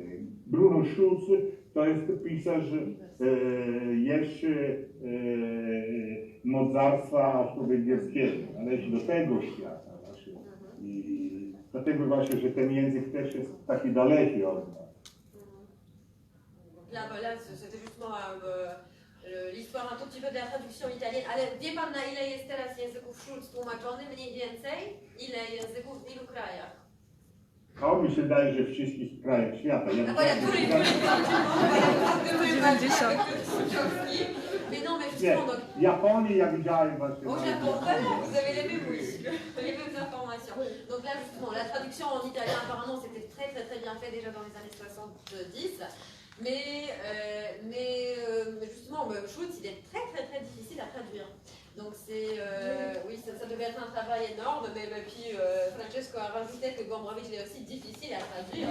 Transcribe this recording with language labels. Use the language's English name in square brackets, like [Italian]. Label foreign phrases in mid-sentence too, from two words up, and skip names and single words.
[Polish] Bruno Schulz to jest pisarz jeszcze mocarstwa węgierskiego, należy do tego świata właśnie. I dlatego właśnie, że ten język też jest taki daleki od nas. [French] Là, c'était justement l'histoire un tout petit peu de la traduction italienne. [Polish] Ale wie pan, na ile jest teraz języków Schulz tłumaczony? Mniej więcej? Ile języków w ilu krajach? O, mi się wydaje, że w wszystkich krajach świata. [French] Ah, voilà, tous les Mais non, mais [Polish] Nie, [French] justement, donc, [Polish] w Japonii ja widziałem właśnie. [French] au Japon, voilà, vous avez les mêmes, oui, les mêmes informations. Donc là, justement, la traduction en italien, apparemment, c'était très bien fait déjà dans les années 70. Mais justement, Schulz, il est très difficile à traduire. Donc c'est, oui, ça devait être un travail énorme, mais puis Francesco a rajouté que Gombrowicz est aussi difficile à traduire.